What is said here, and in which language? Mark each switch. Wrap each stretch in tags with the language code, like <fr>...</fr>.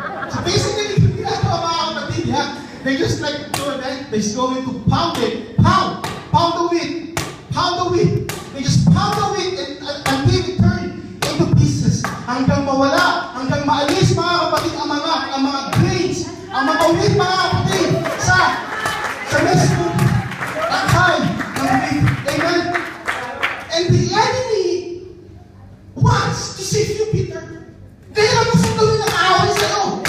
<en>So basically,</en> <tl>yung ginagawa, mga kapatid,</tl> <en>they just like do it, they're going to pound it. Pound the wheat. Pound the wheat. They just pound the wheat until it turn into pieces.</en> <tl>Hanggang mawala, hanggang maalis, mga kapatid, ang mga grains, ang mga wheat, mga kapatid, sa mismo akay ng wheat. Amen?</tl> <en>And the enemy wants to sift you, Peter.</en> <tl>Kaya lang gusto gawin ng away sa'yo.</tl>